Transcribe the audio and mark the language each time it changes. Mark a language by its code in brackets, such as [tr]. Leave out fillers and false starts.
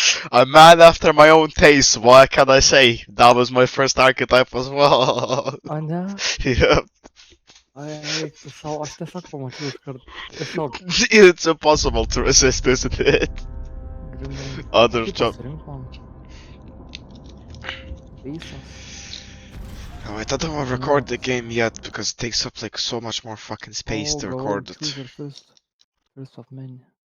[en] A man after my own taste, what can I say? That was my first archetype as well. [lt] A ne? [en] Yep. [lt] Eik tu savo, aš tiesiog pamačiau iškart. Tiesiog. [en] It's impossible to resist, isn't it? [lt] Grinai. [en] Other [lt] Kaip [en] job. [lt] pasirink man? Veisas. [en] Oh, I don't want to record the game yet because it takes up like so much more fucking space to record it. Choose your first of many.